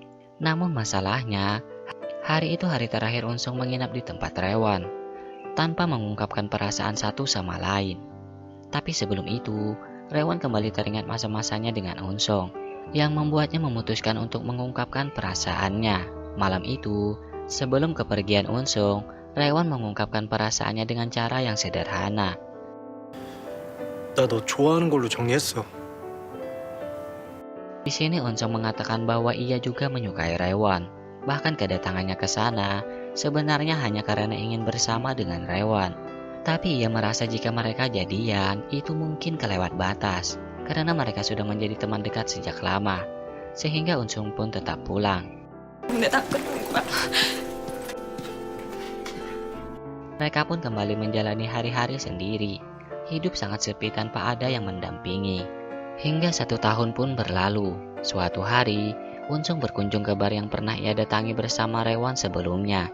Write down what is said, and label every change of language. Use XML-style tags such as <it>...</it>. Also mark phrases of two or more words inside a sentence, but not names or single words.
<id>Namun masalahnya, hari itu hari terakhir Unsong menginap di tempat Rewan, tanpa mengungkapkan perasaan satu sama lain. Tapi sebelum itu, Rewan kembali teringat masa-masanya dengan Unsong, yang membuatnya memutuskan untuk mengungkapkan perasaannya. Malam itu, sebelum kepergian Unsong, Rewan mengungkapkan perasaannya dengan cara yang sederhana.</id> <ko>나 너 좋아하는 걸로 정리했어.</ko> <id>Di sini Unsong mengatakan bahwa ia juga menyukai Rewan. Bahkan kedatangannya ke sana sebenarnya hanya karena ingin bersama dengan Rewan. Tapi ia merasa jika mereka jadian itu mungkin kelewat batas karena mereka sudah menjadi teman dekat sejak lama. Sehingga Unsong pun tetap pulang.</id> <ko>근데 다 끝난 거야.</ko> <id>Mereka pun kembali menjalani hari-hari sendiri. Hidup sangat sepi tanpa ada yang mendampingi. Hingga 1 tahun pun berlalu. Suatu hari, Unsong berkunjung ke bar yang pernah ia datangi bersama Rewan sebelumnya.</id>